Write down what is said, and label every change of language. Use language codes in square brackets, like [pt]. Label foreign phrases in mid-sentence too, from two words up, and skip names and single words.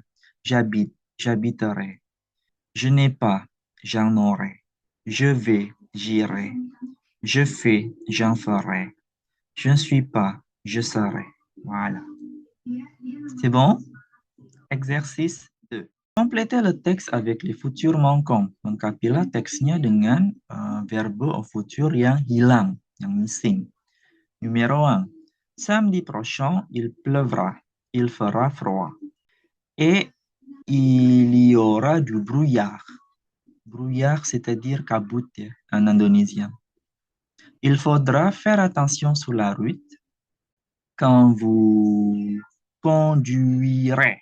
[fr] J'habite, j'habiterai. Je n'ai pas, j'en aurai. Je vais, j'irai. Je fais, j'en ferai. Je ne suis pas, je serai. Voilà. C'est bon? Exercice 2. Complétez le texte avec les futurs manquants. [id] Lengkapilah teksnya dengan [fr] verbe au futur [id] yang hilang, yang missing. [fr] Numéro 1. Samedi prochain, il pleuvra. Il fera froid. Et il y aura du brouillard. Brouillard, c'est-à-dire kabut en indonésien. Il faudra faire attention sur la route quand vous conduirez.